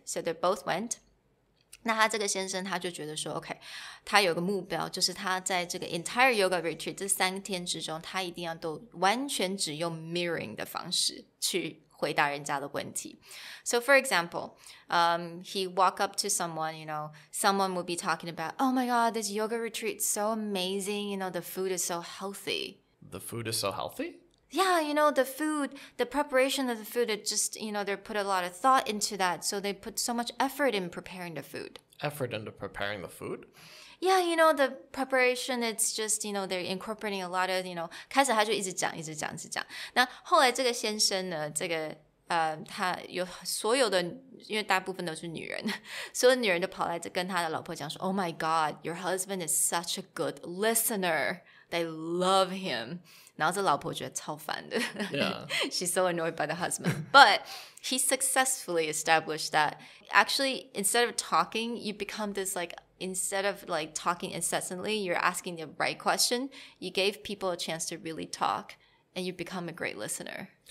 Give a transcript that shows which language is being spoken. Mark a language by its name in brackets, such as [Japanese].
[English] So they both went. [Chinese] 那他这个先生他就觉得说 OK, 他有个目标，就是他在这个 entire yoga retreat 这3天之中，他一定要都完全只用 mirroring 的方式去回答人家的问题。 [English] So for example, he walk up to someone, you know, someone would be talking about, oh my god, this yoga retreat is so amazing, you know, the food is so healthy. The food is so healthy? Yeah, you know, the food, the preparation of the food, it just, you know, they put a lot of thought into that, so they put so much effort in preparing the food. Effort into preparing the food? Yeah, you know, the preparation, it's just, you know, they're incorporating a lot of, you know, [Chinese] 开始他就一直讲。那后来这个先生呢，他有所有的，因为大部分都是女人，所有女人都跑来跟他的老婆讲说 [English] Oh my god, your husband is such a good listener. They love him. [Chinese] 然后这老婆觉得超烦的。 [English] Yeah. She's so annoyed by the husband. But he successfully established that actually, instead of talking, you become this like, instead of like talking incessantly, you're asking the right question. You gave people a chance to really talk, and you become a great listener.